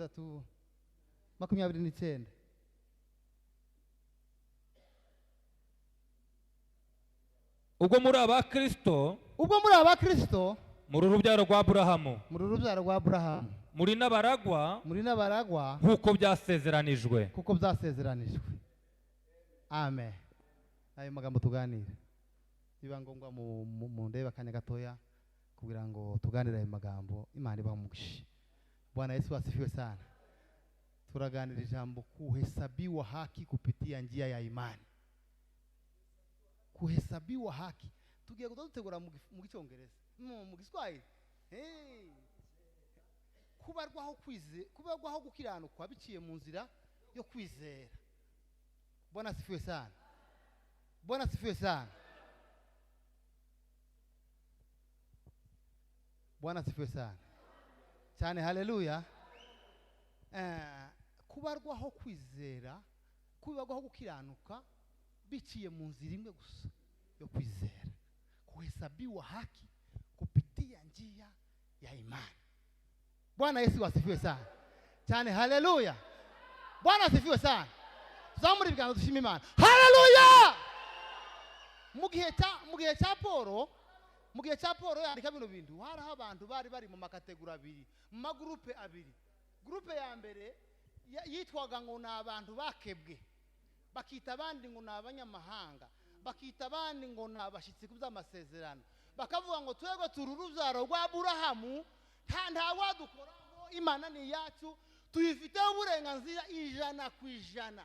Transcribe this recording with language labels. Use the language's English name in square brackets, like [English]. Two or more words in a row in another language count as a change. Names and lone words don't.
[Kinyarwanda] 30:29 ubwo muri abakristo muri urubyaro rwa Aburahamu muri n'abaragwa kuko byasezeranijwe amen ayo magambo tuganira biba ngombwa mu ndeba akanya gatoya kugira ngo tuganire ayo magambo. Imana ibamugishe. [Swahili] Bwana Yesu asifiwe sana. [Kinyarwanda] Turaganira ijambo [Swahili] kuhesabiwa haki kupitia njia ya imani. Kuhesabiwa haki [Kinyarwanda] tugiye kudutegura mu Gicyongereza mu Giswahili. Kubarwaho gukiranukwa biciye mu nzira yo kwizera. [Swahili] Bwana asifiwe sana. Bwana asifiwe sana. Bwana asifiwe sana [Kinyarwanda] cyane. [Swahili] Haleluya. [Kinyarwanda] Kubarwaho kwizera, kubarwaho gukiranuka biciye mu nzira imwe gusa yo kwizera. [Swahili] Kuhesabiwa haki kupitia njia ya imani. Bwana Yesu asifiwe sana [Kinyarwanda] cyane. [Swahili] Haleluya. Bwana asifiwe sana. [Kinyarwanda] Tuzamura ibiganza dushima Imana. Haleluya. Mu gihe cya Paulo yandika bino bintu haraho abantu bari mu makategori abiri, mu magrupe abiri. Grupe ya mbere yitwaga ngo ni abantu bakebwe, bakita abandi ngo ni abanyamahanga, bakita abandi ngo ni abashyitsi ku by'amasezerano, bakavuga ngo twebwe turi urubyaro rwa Aburahamu, nta wadukoraho, Imana ni iyacu, tuyifiteho uburenganzira 100%.